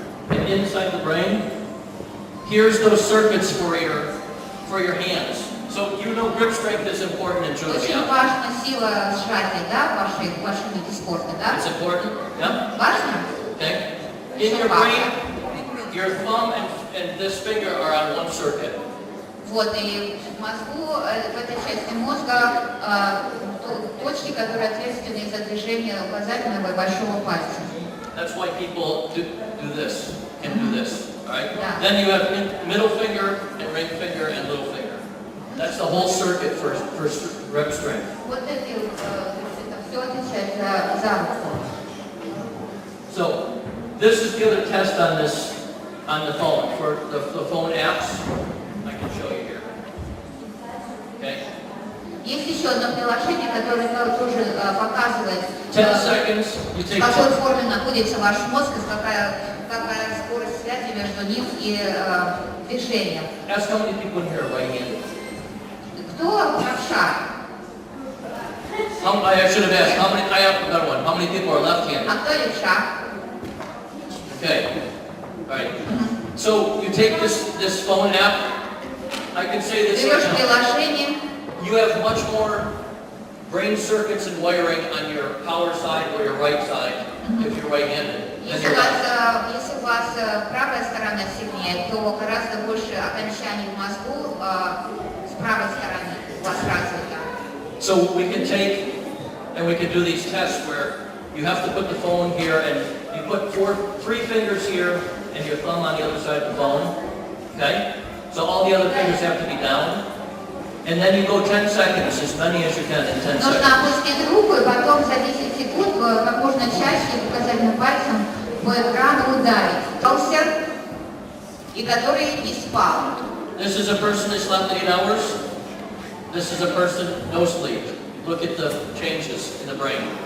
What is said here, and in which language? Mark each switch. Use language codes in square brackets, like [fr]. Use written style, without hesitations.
[en] And inside the brain, here's those circuits for your hands. So you know grip strength is important in judo. [ru] Очень важна сила сжатия, да, в вашем виде спорта, да? [en] It's important, yeah? [ru] Важно? [en] Okay. In your brain, your thumb and this finger are on one circuit. [ru] Вот, и в мозгу, в этой части мозга, точки, которые ответственны за движение указательного и большого пальца. [en] That's why people do this, can do this, right? Yeah. Then you have middle finger and ring finger and little finger. That's the whole circuit for grip strength. [ru] Вот это все отвечает за руку. [en] So this is the other test on the phone for the phone apps. I can show you here. Okay. [ru] Есть еще одно приложение, которое тоже показывает, [en] 10 seconds. You [ru] в [en] take [ru] какой форме находится ваш мозг, и какая скорость связи между ним и движением. [en] Ask how many people in here are right-handed. [ru] Кто правша? [en] I should have asked. I have another one. How many people are left-handed? [ru] А кто левша? [en] Okay. All right. So you take this phone app. I can say this. [ru] Берешь приложение. [en] You have much more brain circuits and wiring on your power side or your right side if you're right-handed. [ru] Если у вас правая сторона сильнее, то гораздо больше окончаний в мозгу с правой стороны у вас развито. [en] So we can take and we can do these tests where you have to put the phone here and you put 3 fingers here and your thumb on the other side of the phone. Okay? So all the other fingers have to be down. And then you go 10 seconds, as many as you can in 10 seconds. [ru] Нужно опустить руку и потом за 10 секунд как можно чаще указательным пальцем по экрану ударить. И который не спал. [en] This is a person that slept 8 hours. This is a person no sleep. Look at the changes in the brain.